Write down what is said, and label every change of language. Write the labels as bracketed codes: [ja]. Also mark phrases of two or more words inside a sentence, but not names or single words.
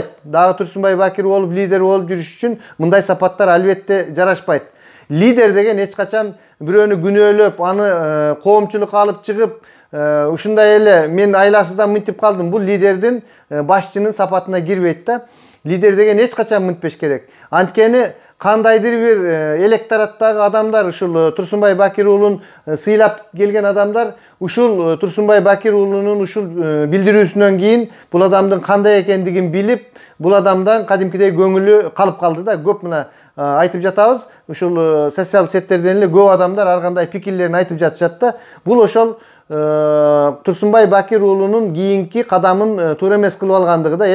[ky] Дагы Турсунбай Бакир болуп, лидер болуп жүрүш үчүн мындай сапаттар албетте жарашпайт. Лидер деген эч качан бирөөнү күнөөлөп, аны коомчулукка алып чыгып, ушундай эле мен айласыздан мынтип калдым. Бул лидердин, башчынын сапатына кирбейт да. Лидер деген эч качан мынтпеш керек. Анткени кандайдыр бир электораттагы адамдар ушул Турсунбай Бакир уулун сыйлап келген адамдар ушул Турсунбай Бакир уулунун ушул билдирүүсүнөн кийин бул адамдын кандай экендигин билип, бул адамдан кадимкидей көңүлү калып калды да. Көп мына айтып жатабыз. Ушул социал сеттерден эле көп адамдар ар кандай пикирлерин айтып жатышат да. Бул ошол Tursunbay Bakir уулунун кийинки кадамын туура эмес кылып алгандыгы да.